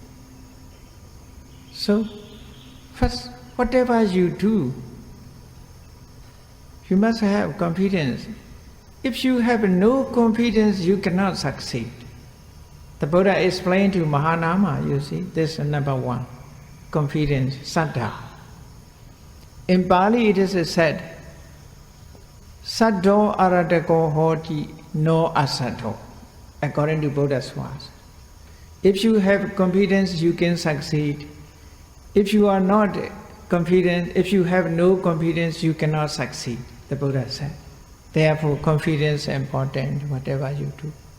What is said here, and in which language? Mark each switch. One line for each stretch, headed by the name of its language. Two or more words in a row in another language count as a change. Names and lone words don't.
English: So, first, whatever you do, you must have confidence. If you have no confidence, you cannot succeed. The Buddha explained to Mahanama, you see, this is number one, confidence, saddha. In Pali it is said,
Pali: saddho aratako hoti no asaddho,
English: according to Buddha's words. If you have confidence, you can succeed. If you are not confident, if you have no confidence, you cannot succeed, the Buddha said. Therefore, confidence is important, whatever you do.